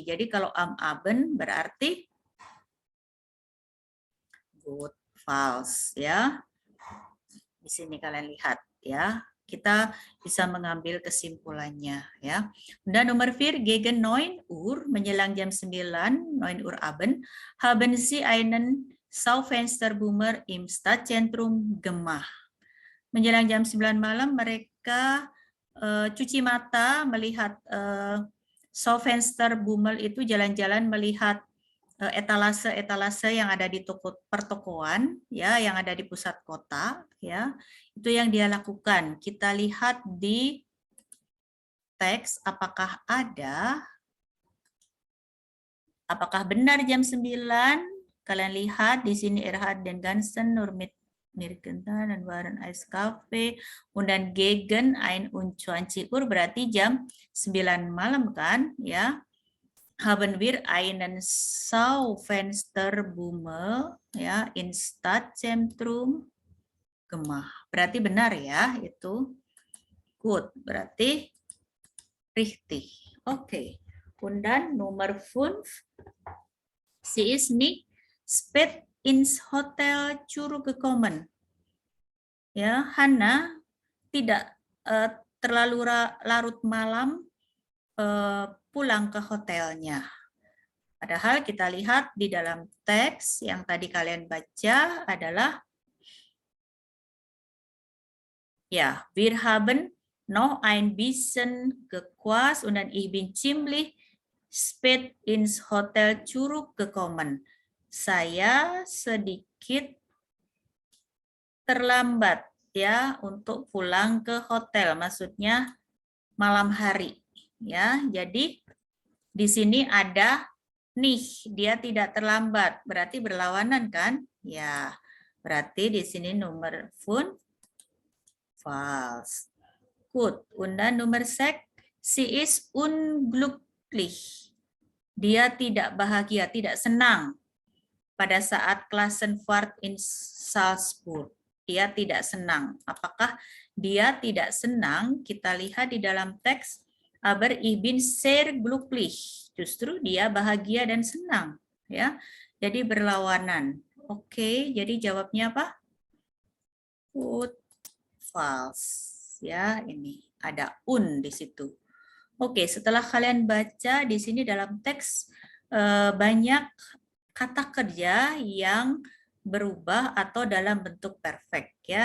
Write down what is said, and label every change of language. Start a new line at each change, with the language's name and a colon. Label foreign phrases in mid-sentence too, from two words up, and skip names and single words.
Indonesian: Jadi kalau
German: am Abend
Indonesian: berarti good, false ya. Di sini kalian lihat ya. Kita bisa mengambil kesimpulannya ya. Dan nomor 4,
German: gegen 9 Uhr,
Indonesian: menjelang jam 9,
German: 9 Uhr Abend, haben Sie einen Schaufensterbummer im Stadtzentrum gemacht.
Indonesian: Menjelang jam 9 malam mereka cuci mata melihat Schaufensterbummer itu jalan-jalan melihat etalase-etalase yang ada di toko pertokoan ya, yang ada di pusat kota ya. Itu yang dia lakukan. Kita lihat di teks apakah benar jam 9? Kalian lihat di sini
German: Erhard den Ganzen, nur mit Mirgenta
Indonesian: dan
German: waren Eiskafe,
Indonesian: dan
German: gegen 21 Uhr
Indonesian: berarti jam 9 malam kan ya.
German: Haben wir einen Schaufensterbummer ya in Stadtzentrum gemacht.
Indonesian: Berarti benar ya itu.
German: Gut, berarti richtig. Oke. Und dann Nummer 5. Sie ist nicht spät ins Hotel zurückgekommen.
Indonesian: Ya, Hana tidak terlalu larut malam pulang ke hotelnya. Padahal kita lihat di dalam teks yang tadi kalian baca adalah ya,
German: wir haben noch ein bisschen gequatscht und dann ich bin ziemlich spät ins Hotel zurückgekommen.
Indonesian: Saya sedikit terlambat ya untuk pulang ke hotel, maksudnya malam hari ya. Jadi di sini ada nih, dia tidak terlambat, berarti berlawanan kan? Ya, berarti di sini nomor 5 false.
German: Gut, und dann Nummer 6, sie ist unglücklich.
Indonesian: Dia tidak bahagia, tidak senang pada saat
German: Klassenfahrt in Salzburg.
Indonesian: Dia tidak senang. Apakah dia tidak senang? Kita lihat di dalam teks,
German: aber ich bin sehr glücklich.
Indonesian: Justru dia bahagia dan senang, ya. Jadi berlawanan. Oke, jadi jawabnya apa? Good, false. Ya, ini ada di situ. Oke, setelah kalian baca di sini dalam teks banyak kata kerja yang berubah atau dalam bentuk perfect ya.